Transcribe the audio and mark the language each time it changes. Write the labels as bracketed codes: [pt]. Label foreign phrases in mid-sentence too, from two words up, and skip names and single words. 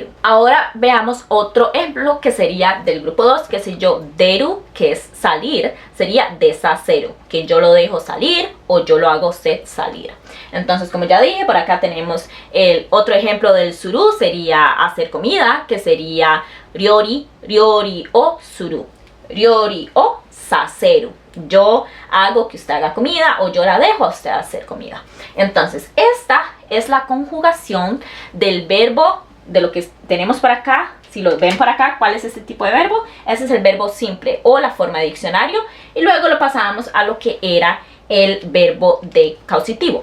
[es] Ahora veamos otro ejemplo que sería del grupo 2, que si yo deru, que es salir, sería desaseru, que yo lo dejo salir o yo lo hago usted salir. Entonces, como ya dije, por acá tenemos el otro ejemplo del suru, sería hacer comida, que sería ryori, [ja] 料理をする. 料理をさせる. [es] Yo hago que usted haga comida o yo la dejo a usted hacer comida. Entonces, esta es la conjugación del verbo, de lo que tenemos por acá. Si lo ven por acá, ¿cuál es este tipo de verbo? Ese es el verbo simple o la forma de diccionario. Y luego lo pasamos a lo que era el verbo de causitivo.